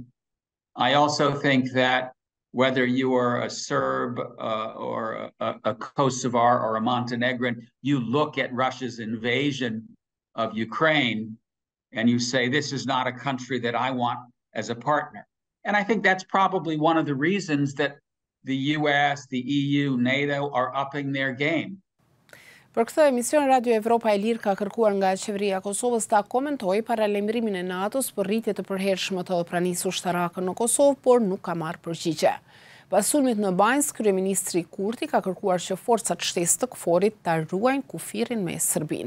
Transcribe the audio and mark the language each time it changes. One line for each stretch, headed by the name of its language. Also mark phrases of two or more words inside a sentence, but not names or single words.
English: I also think that whether you are a Serb or a Kosovar or a Montenegrin, you look at Russia's invasion of Ukraine and you say, this is not a country that I want as a partner. And I think that's probably one of the reasons that the US, the EU, NATO are upping their game.
Albanian: Për këtë emision, Radio Evropa e Lirë ka kërkuar nga qeveria e Kosovës ta komentojë paralajmërimin e NATO-s për rritje të përhershme të pranisë ushtarake në Kosovë, por nuk ka marrë përgjigje. Pas sulmit në Banjë, kryeministri Kurti ka kërkuar që forcat shtesë të KFOR-it ta ruajnë kufirin me Serbinë.